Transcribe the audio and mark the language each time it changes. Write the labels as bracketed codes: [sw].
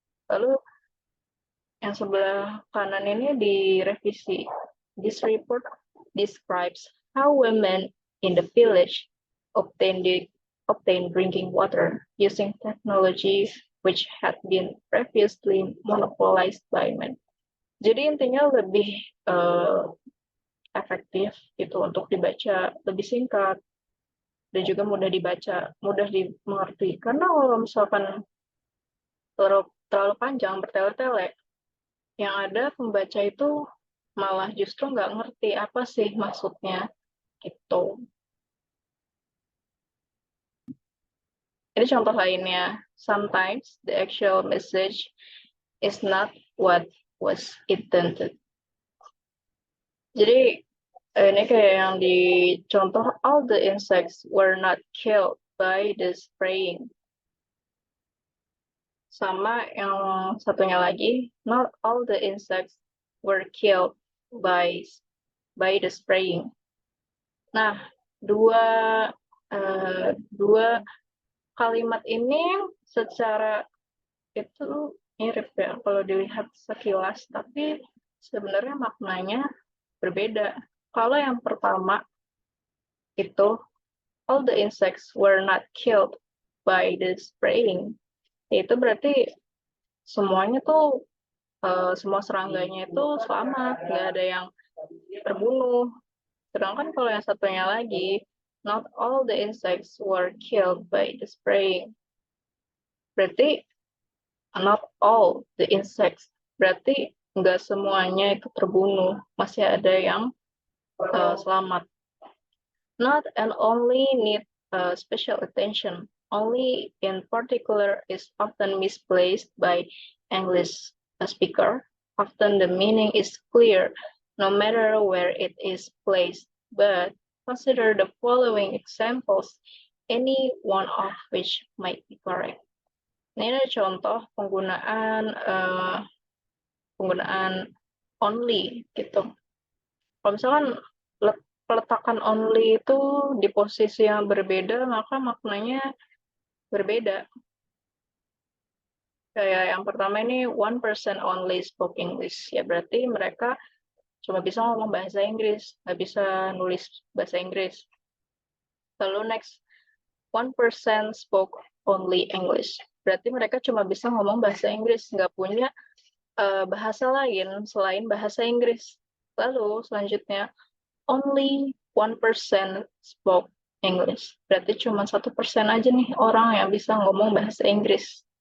[id] Lalu yang sebelah kanan ini direvisi. [en] This report describes how women in the village obtain the obtain drinking water using technology which had been previously monopolized by men. [id] Jadi intinya lebih efektif itu untuk dibaca, lebih singkat dan juga mudah dibaca, mudah dimengerti. Karena kalau misalkan terlalu panjang bertele-tele, yang ada pembaca itu malah justru nggak ngerti apa sih maksudnya gitu. Ini contoh lainnya. [en] Sometimes the actual message is not what was intended. [id] Jadi ini kayak yang di contoh, [en] all the insects were not killed by the spraying. [id] Sama yang satunya lagi, [en] not all the insects were killed by the spraying. [id] Nah, dua kalimat ini secara itu mirip ya kalau dilihat sekilas, tapi sebenarnya maknanya berbeda. Kalau yang pertama itu [en] all the insects were not killed by the spraying, [id] itu berarti semuanya tuh semua serangganya itu selamat, nggak ada yang terbunuh. Sedangkan kalau yang satunya lagi, [en] not all the insects were killed by the spraying. [id] Berarti [en] not all the insects. [id] Berarti nggak semuanya itu terbunuh, masih ada yang selamat. [en] Not and only need special attention. Only in particular is often misplaced by English speaker. Often the meaning is clear, no matter where it is placed. But consider the following examples, any one of which might be correct. [id] Ini ada contoh penggunaan only gitu. Kalau misalkan peletakan only itu di posisi yang berbeda, maka maknanya berbeda. Kayak yang pertama ini, [en] one person only spoke English. [id] Ya berarti mereka cuma bisa ngomong bahasa Inggris, nggak bisa nulis bahasa Inggris. Lalu [en] next, one person spoke only English. [id] Berarti mereka cuma bisa ngomong bahasa Inggris, nggak punya bahasa lain selain bahasa Inggris. Lalu selanjutnya, [en] only 1% spoke English. [id] Berarti cuma 1% aja nih orang yang bisa ngomong bahasa Inggris.